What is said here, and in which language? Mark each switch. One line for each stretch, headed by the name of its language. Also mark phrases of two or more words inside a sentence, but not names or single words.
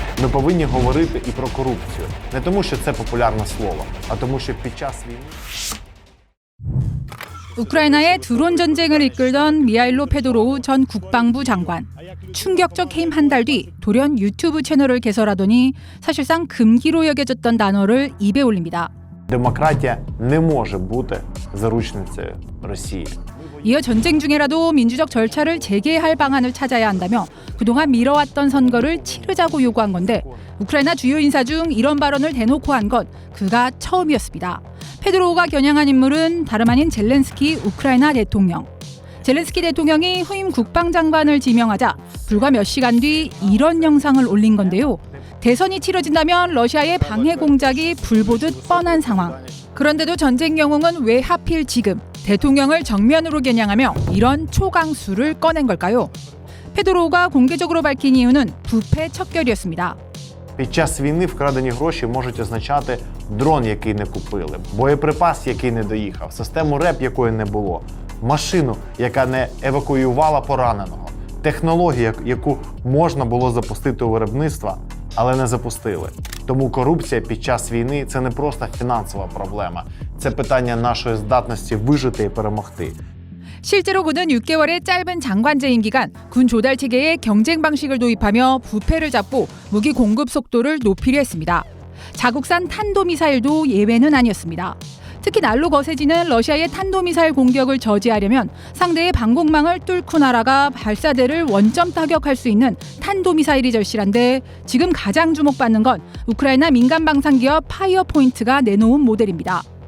Ukrainian: Ми повинні говорити і про корупцію. Не тому, що це популярне слово, а тому, що під час війни...
Korean: 우크라이나의 드론 전쟁을 이끌던 미하일로 페도로우 전 국방부 장관. 충격적 해임 한 달 뒤 돌연 유튜브 채널을 개설하더니 사실상 금기로 여겨졌던 단어를 입에 올립니다.
Ukrainian: Демократія не може бути заручницею Росії.
Korean: 이어 전쟁 중에라도 민주적 절차를 재개할 방안을 찾아야 한다며 그동안 미뤄왔던 선거를 치르자고 요구한 건데 우크라이나 주요 인사 중 이런 발언을 대놓고 한 건 그가 처음이었습니다. 페드로우가 겨냥한 인물은 다름 아닌 젤렌스키 우크라이나 대통령. 젤렌스키 대통령이 후임 국방장관을 지명하자 불과 몇 시간 뒤 이런 영상을 올린 건데요. 대선이 치러진다면 러시아의 방해 공작이 불보듯 뻔한 상황. 그런데도 전쟁 영웅은 왜 하필 지금 대통령을 정면으로 겨냥하며 이런 초강수를 꺼낸 걸까요? 페도로우가 공개적으로 밝힌 이유는 부패 척결이었습니다.
Ukrainian: Під час війни вкрадені гроші можуть означати дрон, який не купили, боєприпас, який не доїхав, систему РЕП, якої не було, машину, яка не евакуювала пораненого, технологію, яку можна було запустити у виробництво, але не запустили. Тому корупція під час війни – це не просто фінансова проблема. Це питання нашої здатності вижити і перемогти.
Korean: 실제로 그는 6개월의 짧은 장관 재임 기간 군 조달 체계에 경쟁 방식을 도입하며 부패를 잡고 무기 공급 속도를 높이려 했습니다. 자국산 탄도미사일도 예외는 아니었습니다. 특히 날로 거세지는 러시아의 탄도미사일 공격을 저지하려면 상대의 방공망을 뚫고 날아가 발사대를 원점 타격할 수 있는 탄도미사일이 절실한데 지금 가장 주목받는 건 우크라이나 민간 방산기업 파이어포인트가 내놓은 모델입니다.